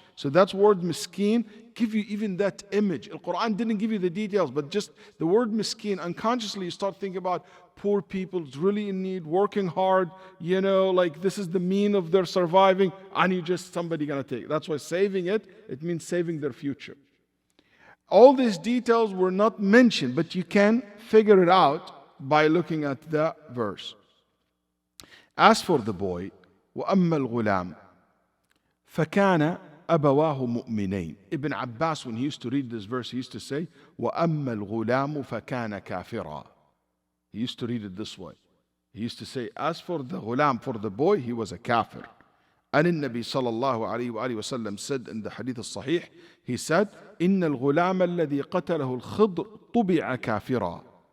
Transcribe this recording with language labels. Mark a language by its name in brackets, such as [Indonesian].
[English] So that's word miskin, give you even that image. The Quran didn't give you the details, but just the word miskin, unconsciously you start thinking about poor people, really in need, working hard, like this is the mean of their surviving, and you just somebody gonna take it. That's why saving it means saving their future. All these details were not mentioned, but you can figure it out by looking at the verse. As for the boy, [Arabic] وَأَمَّا الْغُلَامِ فَكَانَ أَبَوَاهُ مُؤْمِنَيْنِ. [English] Ibn Abbas, when he used to read this verse, he used to say, [Arabic] وَأَمَّا الْغُلَامُ فَكَانَ كَافِرًا. [English] He used to read it this way. He used to say, as for the ghulam, for the boy, he was a kafir. And in Nabi sallallahu alayhi wa sallam said in the hadith al-sahih, he said, [Arabic] إِنَّ الْغُلَامَ الَّذِي قَتَلَهُ الْخِضْرُ طُبِعَ كَافِرًا.